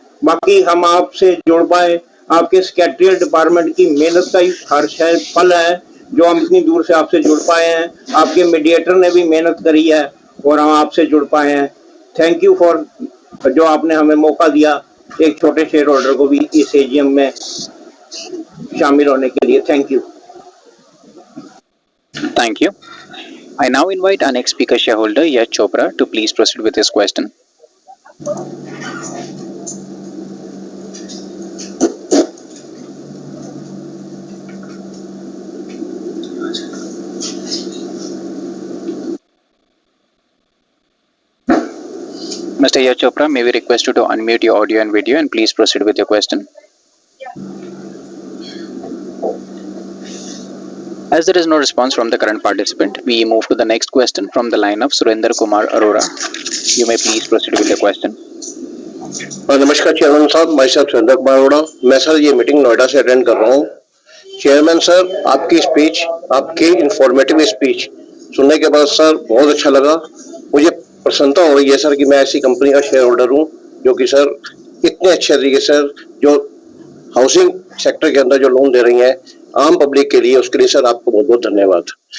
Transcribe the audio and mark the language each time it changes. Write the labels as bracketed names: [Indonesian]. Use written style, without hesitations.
[Hindi] बाकी हम आपसे जुड़ पाए, आपके सेक्रेटरियल डिपार्टमेंट की मेहनत का ही हर्ष है, फल है जो हम इतनी दूर से आपसे जुड़ पाए हैं। आपके मीडिएटर ने भी मेहनत करी है और हम आपसे जुड़ पाए हैं। थैंक यू फॉर जो आपने हमें मौका दिया एक छोटे शेयर होल्डर को भी इस एजीएम में शामिल होने के लिए। [English] Thank you. Thank you. I now invite our next speaker shareholder, Yash Chopra, to please proceed with his question. Mr. Yash Chopra, may we request you to unmute your audio and video and please proceed with your question. As there is no response from the current participant, we move to the next question from the line of Surinder Kumar Arora. You may please proceed with your question. [Hindi] नमस्कार chairman साहब, मैं sir Surendra Kumar Arora. मैं sir ये meeting Noida से attend कर रहा हूँ। Chairman sir, आपकी स्पीच, आपकी इंफॉर्मेटिव स्पीच सुनने के बाद सर बहुत अच्छा लगा। मुझे प्रसन्नता हो रही है सर कि मैं ऐसी कंपनी का शेयर होल्डर हूँ जो कि सर इतने अच्छे तरीके से जो हाउसिंग सेक्टर के अंदर जो लोन दे रही है आम पब्लिक के लिए, उसके लिए सर आपको बहुत बहुत धन्यवाद।